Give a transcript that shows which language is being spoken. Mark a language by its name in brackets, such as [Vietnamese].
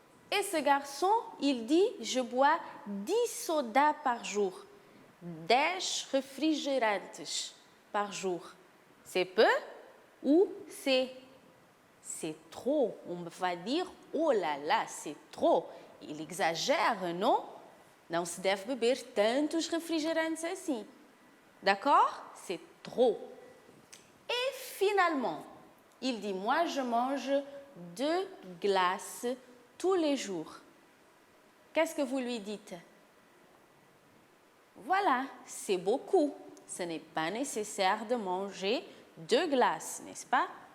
[French] Et ce garçon, il dit, je bois 10 sodas par jour. 10 refrigerantes par jour. C'est peu ou c'est trop? On va dire, oh là là, c'est trop. Il exagère, [Portuguese] não? Não se deve beber tantos refrigerantes assim. [French] D'accord? C'est trop. Et finalement, il dit, moi je mange 2 glaces tous les jours. Qu'est-ce que vous lui dites? Voilà, c'est beaucoup. Ce n'est pas nécessaire de manger 2 glaces, n'est-ce pas?